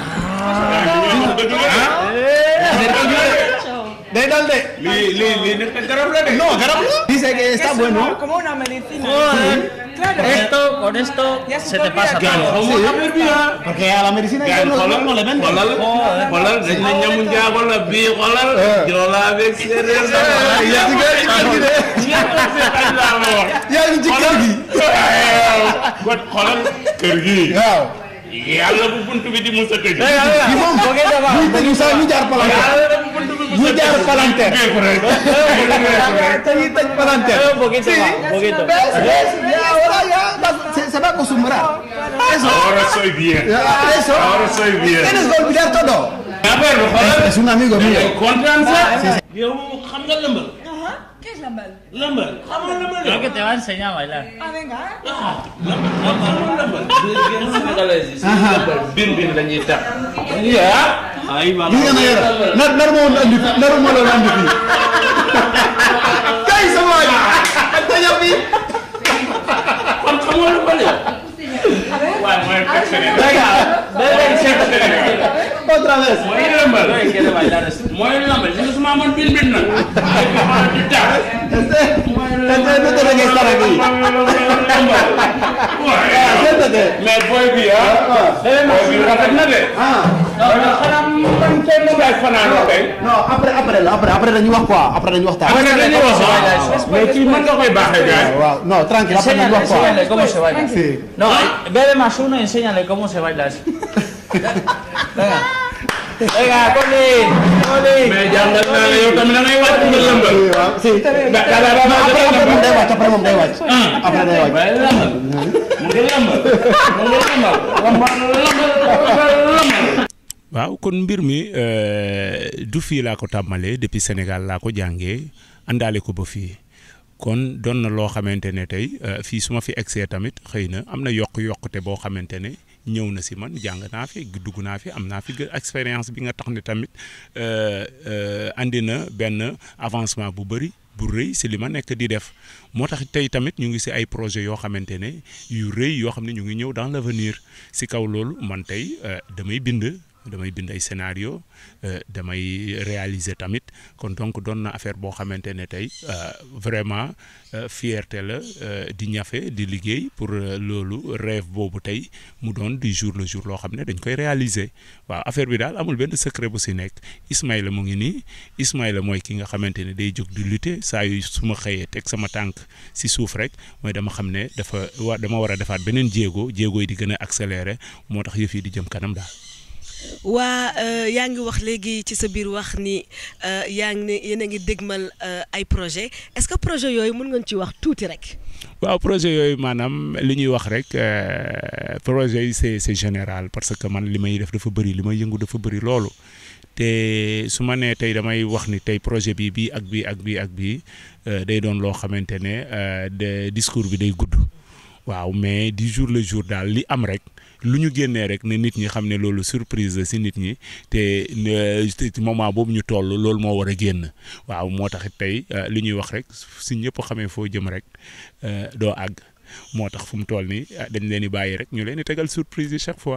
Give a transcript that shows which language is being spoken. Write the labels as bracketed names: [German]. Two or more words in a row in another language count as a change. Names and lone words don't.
[Spanish] ¿De dónde? No, [Wolof] garab la. [Spanish] Dice que está bueno. Como una medicina. Joder. Claro. Con esto Ya se te pasa olvida todo. Sí. Porque a la medicina ya no le venden. [Wolof] yàlla bu buntu bi di musa tëj. bi moom ñu sax ñu jaar palanteer. Tëj palanteer. [Spanish] Poquito. Se va a acostumbrar. Eso. Ahora soy bien. Eso. Ahora soy bien. Tienes que olvidar todo. Es un amigo mío. [Wolof] Yow xam nga lëmbal. [Spanish] ¿Qué es lambal? [Wolof] Lëmbal. Xam nga lëmbal. [Spanish] Creo que te va a enseñar a bailar. Ah, venga. [Wolof] bin lañuy tax. Ay ma. Naru ma la andi fii. Kay sama waay. Ak tañam bi. Kon xamoo lu bale. Waaw mooy [Spanish] Otra vez. [Wolof] Mooy lëmbal. Mooy lëmbal. Ñu suma man bin nag. [Spanish] Este no tiene que estar aquí. Siéntate. [Wolof] Mais boy bi boy bi rafet na de. Xanaa man tey mu ngay fanaan tey. [French] Non, après [Wolof] dañuy wax quoi. Après dañuy waxtaan. Après dañuy wax. Mais kii mën nga koy baaxee gars. Waaw, [French] non, tranquille, après [Wolof] dañuy wax quoi. [Spanish] Enséñale cómo se baila. Sí. No, bebe más uno y enséñale cómo se baila así. Venga, Colin. [Wolof] Mais jàngat naa ne yow tamit da ngay wàcc nga lëmbal. Sí. Après moom day wàcc. Après day wàcc. Mu ngi lëmbal. waaw kon mbir mi du fii laa ko tàmmalee depuis Sénégal laa ko jàngee àndaale ko ba fii kon doon na loo xamante ne tey fii su ma fi egsee tamit xëy na am na yokkute boo xamante ne ñëw na si man jàng naa fi dugg naa fi am naa fi expérience bi nga tax ne tamit andi na benn avancement bu bëri bu rëy si li ma nekk di def moo tax tey tamit ñu ngi si ay projet yoo xamante ne yu rëy yoo xam ne ñu ngi ñëw [French] dans l'avenir [Wolof] si kaw loolu man tey damay bind ay scénario damay réaliser tamit kon donc doon na affaire boo xamante ne tey [French] vraiment fierté [Wolof] la di ñafe di liggéey pour loolu rêve boobu tey mu doon [French] du jour le jour [Wolof] loo xam ne dañ koy réaliser waaw affaire bi daal amul benn secret bu si nekk Ismaïla mu ngi nii Ismaïla mooy ki nga xamante ne day jóg di lutter saa yu su ma xëyee teg sama tànk si suuf rek mooy dama xam ne dama war a defaat beneen jéego yi di gën a accélérer moo tax yëf yi di jëm kanam daal. waa yaa ngi wax léegi ci sa biir wax ni yaa ngi ne yéen a ngi dégmal ay projet est-ce que projet yooyu mën nga ci wax tuuti rek. waaw projet yooyu maanaam li ñuy wax rek projet yi [French] c'est général parce que [Wolof] man li may def dafa bëri li may yëngu dafa bëri loolu te su ma nee tey damay wax ni tey projet bii ak bii day doon loo xamante ne [French] de discours [Wolof] bi day gudd waaw [French] mais du jour le jour [Wolof] daal li am rek. lu ñu génnee rek ne nit ñi xam ne loolu surprise la si nit ñi te moment boobu ñu toll loolu moo war a génn waaw moo tax tey li ñuy wax rek si ñëpp xamee foo jëm rek doo àgg moo tax fu mu toll nii dañ leen di bàyyi rek ñu leen di tegal surprise yi chaque fois.